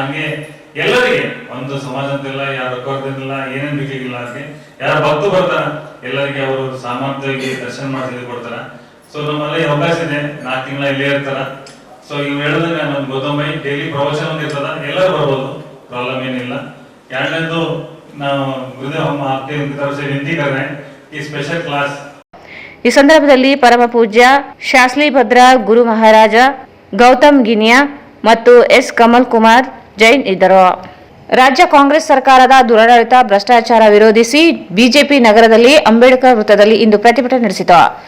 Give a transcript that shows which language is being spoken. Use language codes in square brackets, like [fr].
[kn] ಹಂಗೆ ಎಲ್ಲರಿಗೆ ಒಂದು ಸಮಾಜ ಅಂತಿಲ್ಲ, ಯಾರು ರೊಕ್ಕದಿಲ್ಲ, ಏನೇನ್ ಬೇಕಾಗಿಲ್ಲ, ಅದಕ್ಕೆ ಯಾರು ಭಕ್ತು ಬರ್ತಾರ ಎಲ್ಲರಿಗೆ ಅವರು ಸಾಮರ್ಥ್ಯವಾಗಿ ದರ್ಶನ ಮಾಡಿ ಕೊಡ್ತಾರ. ಸೊ ನಮ್ಮಲ್ಲಿ ಅವಕಾಶ ಇದೆ, 4 ತಿಂಗಳ ಇಲ್ಲೇ ಇರ್ತಾರ. ಸೊ ಇವ್ ಹೇಳಿದ್ರೆ ನಮ್ಮ ಗೌತಮೈ ಡೈಲಿ ಪ್ರವಚನ ಒಂದು ಇರ್ತದ, ಎಲ್ಲರೂ ಬರ್ಬೋದು, ಪ್ರಾಬ್ಲಮ್ ಏನಿಲ್ಲ. ಎರಡನೇದು ನಾವು ಗುರುದೇವ್ [hi] हम आपके तरफ से विनती कर रहे हैं कि स्पेशल क्लास [kn] ಈ ಸಂದರ್ಭದಲ್ಲಿ ಪರಮ ಪೂಜ್ಯ ಶಾಸ್ಲಿ ಭದ್ರ ಗುರು ಮಹಾರಾಜ ಗೌತಮ್ ಗಿನಿಯಾ ಮತ್ತು ಎಸ್ ಕಮಲ್ ಕುಮಾರ್ ಜೈನ್ ಇದ್ದರು. ರಾಜ್ಯ ಕಾಂಗ್ರೆಸ್ ಸರ್ಕಾರದ ದುರಾಡಳಿತ ಭ್ರಷ್ಟಾಚಾರ ವಿರೋಧಿಸಿ ಬಿಜೆಪಿ ನಗರದಲ್ಲಿ ಅಂಬೇಡ್ಕರ್ ವೃತ್ತದಲ್ಲಿ ಇಂದು ಪ್ರತಿಭಟನೆ ನಡೆಸಿತು.